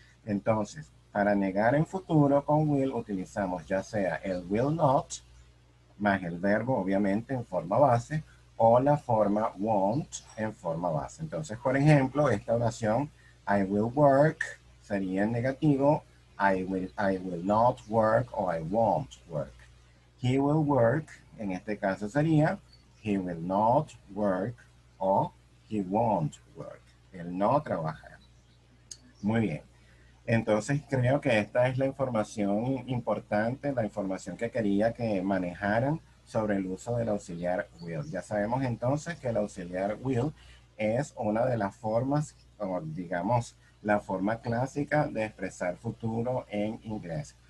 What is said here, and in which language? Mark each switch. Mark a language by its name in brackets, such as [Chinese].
[Spanish] Entonces, para negar en futuro con will utilizamos ya sea el will not más el verbo obviamente en forma base o la forma won't en forma base. Entonces, por ejemplo, esta oración [English] I will work [Spanish] sería en negativo [English] I will not work [Spanish] o [English] I won't work. He will work, [Spanish] en este caso sería [English] he will not work o he won't work. [Spanish] Él no trabajará. Muy bien. Entonces creo que esta es la información importante, la información que quería que manejaran sobre el uso del auxiliar will. Ya sabemos entonces que el auxiliar will es una de las formas, o digamos, la forma clásica de expresar futuro en inglés.